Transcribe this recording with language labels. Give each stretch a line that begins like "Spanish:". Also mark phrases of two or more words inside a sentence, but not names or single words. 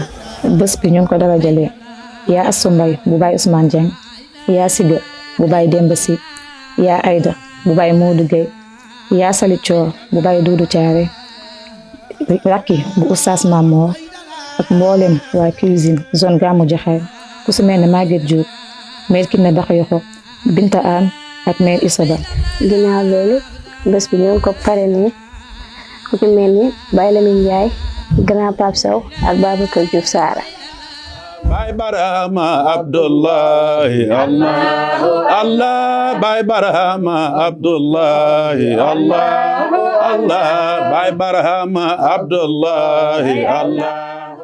Wolof: bés bi ñu ngi ko dara jëlee yaa Assou Mbaye bu Baye Ousmane Dieng yaa Siga bu Baye Demba Si yaa Aïda bu Baye Modou Gueye yaa Sali Thior bu Baye Doudou Thiaré rakki bu Oustaz Mamor ak mboolem waa cuisine zone Gamou Jaxaay ku si mel ne Maguette Diop mère Kiné Bakhoyokho Binta Anne ak mère Issa Ba. ginnaaw loolu bés bi ñu ngi ko parrainé ku ci mel ni Baye Lamine Ndiaye grand Pape Sow ak Babacar Diouf Sara. Baye Barhama Abdullahi Allah Allah Baye Barhama Abdullahi Allah Allah Baye Barhama Abdullahi Allah